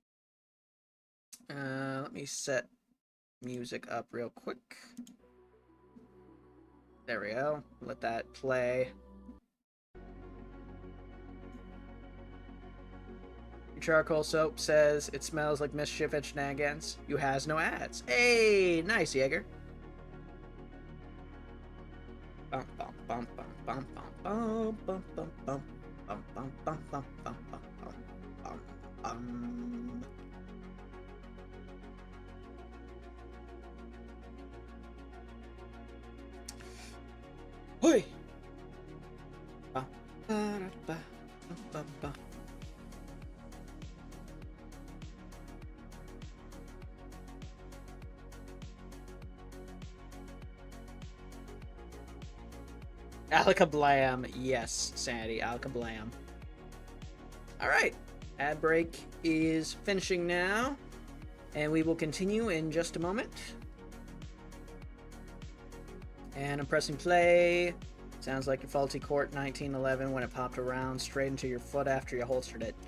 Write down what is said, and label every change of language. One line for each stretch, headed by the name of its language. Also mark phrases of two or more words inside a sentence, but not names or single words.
English: Let me set music up real quick. There we go. Let that play. Charcoal soap says it smells like mischief and shenanigans. You has no ads. Hey, nice, Jaeger. Bum bum bum bum bum bum bum bum bum bum bum bum bum bum bum bum. Hoi. Ba ba ba ba ba. Alakablam, yes, Sandy, Alakablam. Alright, ad break is finishing now, and we will continue in just a moment. And I'm pressing play. Sounds like your faulty court 1911 when it popped around straight into your foot after you holstered it.